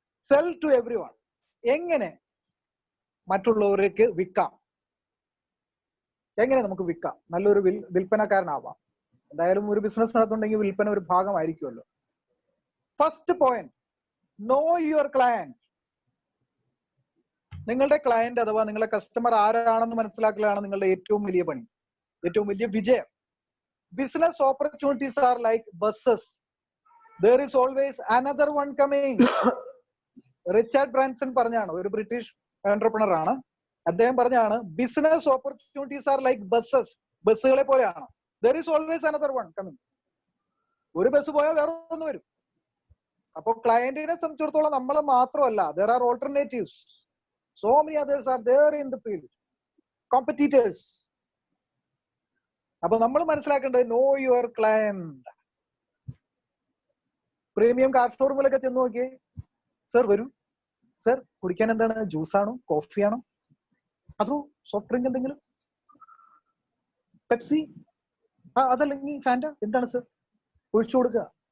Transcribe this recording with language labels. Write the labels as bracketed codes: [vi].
[en] Sell to every one. [ml] എങ്ങനെ മറ്റുള്ളവർക്ക് വിൽക്കാം, എങ്ങനെ നമുക്ക് വിൽക്കാം, നല്ലൊരു വിൽപ്പനക്കാരനാവാം. എന്തായാലും ഒരു ബിസിനസ് നടത്തുന്നുണ്ടെങ്കിൽ വിൽപ്പന ഒരു ഭാഗമായിരിക്കുമല്ലോ. First point, [en] Know your client. [ml] നിങ്ങളുടെ ക്ലയന്റ് അഥവാ നിങ്ങളുടെ കസ്റ്റമർ ആരാണെന്ന് മനസ്സിലാക്കലാണ് നിങ്ങളുടെ ഏറ്റവും വലിയ പണി, ഏറ്റവും വലിയ വിജയം. [en] Business opportunities are like buses, there is always another one coming. [ml] Richard Branson പറഞ്ഞാണ്, ഒരു ബ്രിട്ടീഷ് എന്റർപ്രണർ ആണ്. അദ്ദേഹം പറഞ്ഞാണ്, [en] business opportunities are like buses, [ml] ബസ്സുകളെ പോലെയാണ്. [en] there is always another one coming. [ml] ഒരു ബസ് പോയാൽ വേറെ ഒന്ന് വരും. അപ്പൊ ക്ലയന്റിനെ സംബന്ധിച്ചിടത്തോളം നമ്മൾ മാത്രമല്ല, [en] there are alternatives. So many others are there in the field, competitors. [ml] അപ്പൊ നമ്മൾ മനസ്സിലാക്കേണ്ടത് [en] Know your client. [ml] Premium car ഷോറൂമിലൊക്കെ ചെന്ന് നോക്കിയേ, സർ വരൂ, സർ കുടിക്കാൻ എന്താണ്, ജ്യൂസാണോ കോഫിയാണോ അതോ സോഫ്റ്റ് ഡ്രിങ്ക് എന്തെങ്കിലും, പെപ്സി അതല്ലെങ്കിൽ ഫാൻറ്റ, എന്താണ് സർ, ഒഴിച്ചു കൊടുക്കുക.